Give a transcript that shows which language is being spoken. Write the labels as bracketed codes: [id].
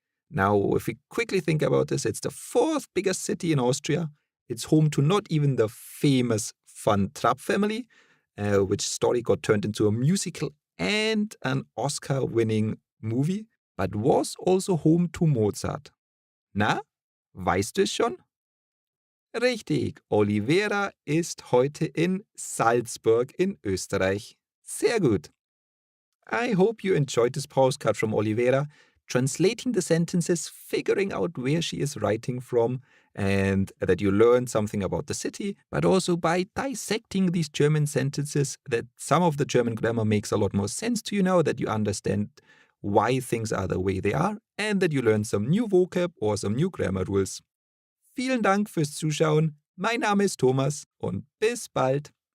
[en] Now, if we quickly think about this, it's the 4th biggest city in Austria. It's home to not even the famous Van Trapp family, which story got turned into a musical and an Oscar-winning movie, but was also home to Mozart. [de] Na, weißt du es schon? Richtig, Oliveira ist heute in Salzburg in Österreich. Sehr gut. [en] I hope you enjoyed this postcard from Oliveira, translating the sentences, figuring out where she is writing from, and that you learned something about the city, but also by dissecting these German sentences, that some of the German grammar makes a lot more sense to you now, that you understand why things are the way they are, and that you learn some new vocab or some new grammar rules. [de] Vielen Dank fürs Zuschauen. Mein Name ist Thomas und bis bald.